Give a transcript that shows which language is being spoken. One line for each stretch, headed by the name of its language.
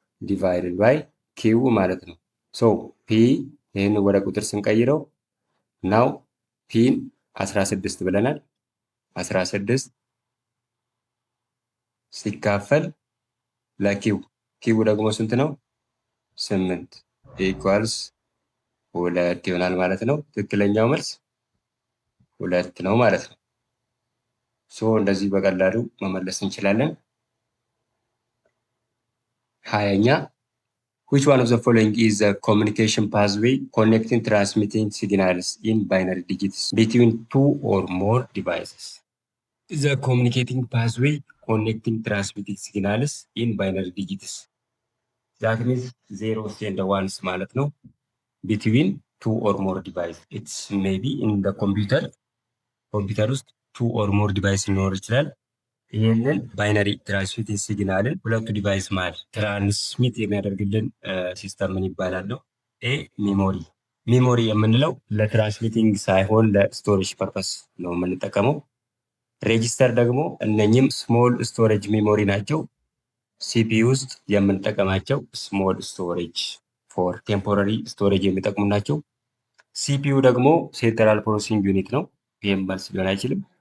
Amharic: ዲቫይድድ ባይ ኪው ማለት ነው። ሶ ፒ ይህን ወደ ቁጥር ስንቀይረው ናው ፒን 16 ብለናል። 16 ሲካፈል ለኪው ኪው ደግሞ ስንት ነው? 8 ኢኳልስ 2 ይሆናል ማለት ነው። ትክክለኛው መልስ 2 ነው ማለት ነው። ሶ እንደዚህ በቀላሉ መመለስ እንችላለን። 20ኛ
English: which one of the following is the communication pathway connecting transmitting signals in binary digits between two or more devices? The communicating pathway connecting transmitting signals in binary digits. That means zeros and ones
Amharic: ማለት ነው።
English: Between two or more devices. It's maybe in the computer
Amharic: ውስጥ
English: two or more device
Amharic: ሊኖር ይችላል። ይህንን ባይነሪ ትራንስሚቲንግ ሲግናልን ሁለቱ ዲቫይስ መሃል ትራንስሚት የሚያደርግልን ሲስተም ምን ይባላል ነው? ኤ ሜሞሪ። ሜሞሪ የምንለው ለትራንስሚቲንግ ሳይሆን ለስቶሬጅ ፐርፐስ ነው የምንጠቀመው። ሬጂስተር ደግሞ እነኝም ስሞል ስቶሬጅ ሜሞሪ ናቸው። ሲፒዩ ውስጥ የምንጠቀማቸው ስሞል ስቶሬጅ ፎር ቴምፖራሪ ስቶሬጅ የሚጠቅሙ ናቸው። ሲፒዩ ደግሞ ሴንትራል ፕሮሰሲንግ ዩኒት ነው። ይህም መልስ ሊሆን አይችልም።